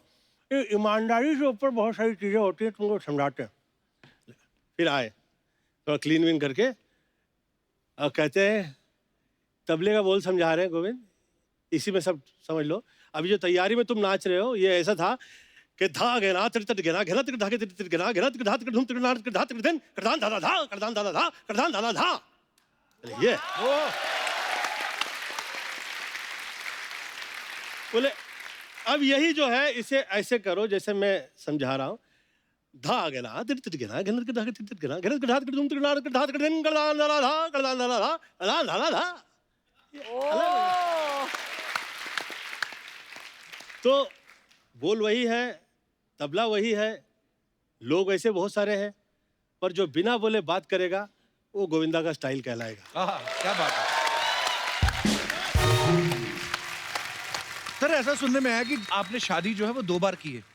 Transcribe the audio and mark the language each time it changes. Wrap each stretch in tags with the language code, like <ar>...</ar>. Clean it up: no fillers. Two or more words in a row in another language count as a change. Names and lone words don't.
<hi>ये ईमानदारी से ऊपर बहुत सारी चीज़ें होती हैं, तुमको समझाते हैं। फिर आए तो</hi> <en>clean win</en> <hi>करके और कहते हैं तबले का बोल समझा रहे हैं गोविंद, इसी में सब समझ लो। अभी जो तैयारी में तुम नाच रहे हो ये ऐसा था कि धा घेना तिर तिर घेना घेना तिर धा के तिर घेना घेना तिर धा तिर धूम तिर ना तिर धा तिर दिन करदान दादा धा करदान दादा धा करदान दादा धा। ये बोले अब यही जो है इसे ऐसे करो जैसे मैं समझा रहा हूँ। धा घेना तिर तिर घेना घेना तिर धा के तिर तिर घेना घेना तिर धा तिर धूम तिर ना तिर धा तिर दिन करदान दादा धा करदान दादा धा करदान दादा धा। तो बोल वही है, तबला वही है, लोग ऐसे बहुत सारे हैं, पर जो बिना बोले बात करेगा वो गोविंदा का स्टाइल कहलाएगा। क्या बात है। सर ऐसा सुनने में आया कि आपने शादी जो है वो 2 बार की है।</hi>